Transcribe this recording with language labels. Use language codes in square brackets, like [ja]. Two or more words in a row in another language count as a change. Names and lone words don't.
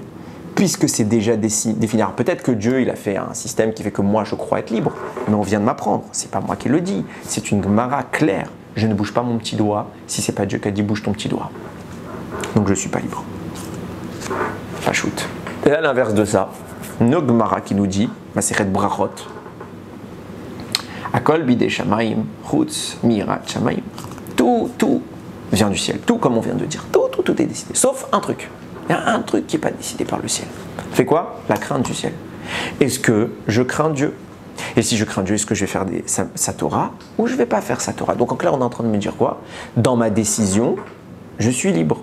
[fr] Puisque c'est déjà défini. Alors peut-être que Dieu il a fait un système qui fait que moi je crois être libre, mais on vient de m'apprendre, c'est pas moi qui le dis, c'est une Gemara claire. Je ne bouge pas mon petit doigt si c'est pas Dieu qui a dit bouge ton petit doigt. Donc je ne suis pas libre. Pas shoot. Et à l'inverse de ça, une Gemara qui nous dit, [he] מסכת ברכות, הכל בידי שמים, חוץ מיראת שמים. [fr] Tout vient du ciel. Tout comme on vient de dire. Tout est décidé. Sauf un truc. Il y a un truc qui n'est pas décidé par le ciel. Fait quoi? La crainte du ciel. Est-ce que je crains Dieu? Et si je crains Dieu, est-ce que je vais faire sa Torah ou je ne vais pas faire sa Torah? Donc en clair, on est en train de me dire quoi? Dans ma décision, je suis libre.